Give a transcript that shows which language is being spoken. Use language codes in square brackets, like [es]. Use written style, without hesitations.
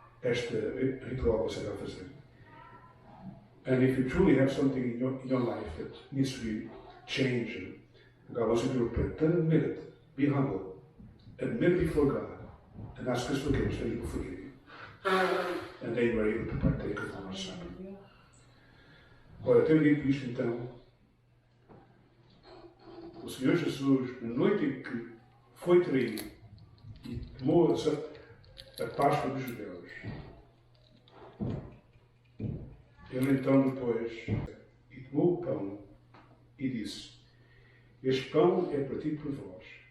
[pt] este ritual que você vai fazer. [en] And if you truly have something in your life that needs to be changed, God wants you to repent. Then admit it. Be humble. Admit it before God. And ask His forgiveness, that He will forgive you. And then you are able to partake of the Lord's Supper. [pt] Ora, tendo dito isto então, o Senhor Jesus, na noite em que foi traído e tomou a Páscoa dos judeus, ele então depois e tomou o pão e disse: este pão é para ti e por vós.